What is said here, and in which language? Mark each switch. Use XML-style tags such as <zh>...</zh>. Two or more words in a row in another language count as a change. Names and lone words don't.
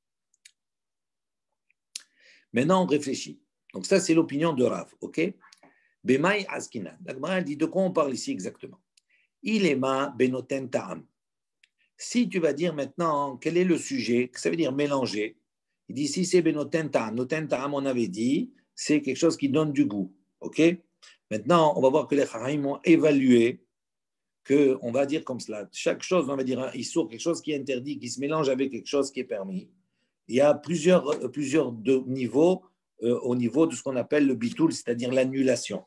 <fr>Maintenant, on réfléchit. Donc, ça, c'est l'opinion de Rav, ok?</fr> <he>במאי עסקינן.</he> <fr>La Gemara dit de quoi on parle ici exactement? Il est</fr> <he>מה בנותן טעם.</he> <fr>Si tu vas dire maintenant quel est le sujet, ça veut dire mélanger. Il dit si c'est</fr> <he>בנותן טעם. נותן טעם,</he> <fr>on avait dit, c'est quelque chose qui donne du goût, ok? Maintenant, on va voir que les Chachamim ont évalué que, on va dire comme cela, chaque chose, on va dire, il sort quelque chose qui est interdit, qui se mélange avec quelque chose qui est permis. Il y a plusieurs niveaux au niveau de ce qu'on appelle le bitoul, c'est-à-dire l'annulation.</fr>